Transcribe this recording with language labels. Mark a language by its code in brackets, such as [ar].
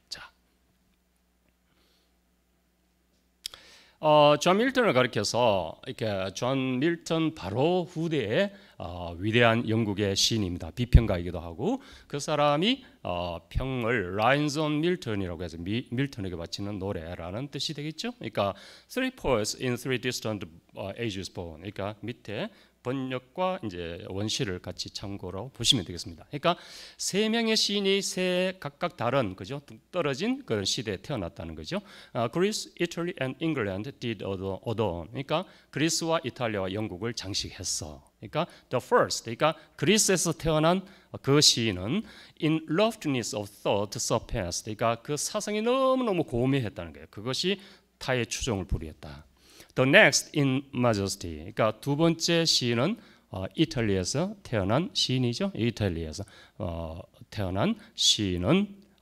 [ko] 자, 존 밀턴을 가리켜서 이렇게 존 밀턴 바로 후대의 위대한 영국의 시인입니다. 비평가이기도 하고, 그 사람이 평을 Lines on Milton이라고 해서 밀턴에게 바치는 노래라는 뜻이 되겠죠. 그러니까 [en] Three poets in three distant ages born. [ko] 그러니까 밑에 번역과 이제 원시를 같이 참고로 보시면 되겠습니다. 그러니까 세 명의 시인이 각각 다른, 그죠? 떨어진 그런 시대에 태어났다는 거죠. [en] Greece, Italy, and England did adorn. [ko] 그러니까 그리스와 이탈리아와 영국을 장식했어. 그러니까 [en] the first, [ko] 그러니까 그리스에서 태어난 그 시인은 [en] in loftiness of thought surpassed. [ko] 그러니까 그 사상이 너무너무 고매했다는 거예요. 그것이 타의 추종을 불이했다. [en] The next in majesty. [ko] 그러니까 두 번째 시인은 이탈리아에서 태어난 시인이죠. 이탈리아에서 태어난 시인은